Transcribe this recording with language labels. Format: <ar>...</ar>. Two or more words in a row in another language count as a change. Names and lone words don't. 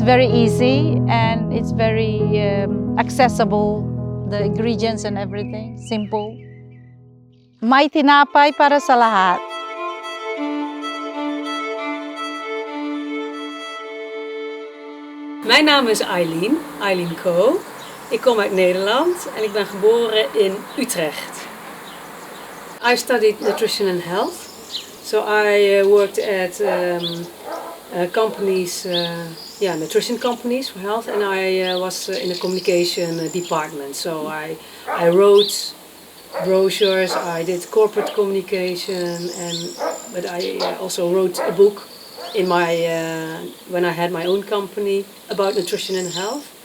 <en>very easy and it's very accessible, the ingredients and everything, simple.</en> <tl>May tinapay para sa lahat.</tl> <nl>Mijn naam is Eileen Ko. Ik kom uit Nederland en ik ben geboren in Utrecht.</nl> <en>I studied nutrition and health, so I worked at companies, nutrition companies for health, and I was in the communication department. So I wrote brochures, I did corporate communication, but I also wrote a book in my when I had my own company about nutrition and health.</en>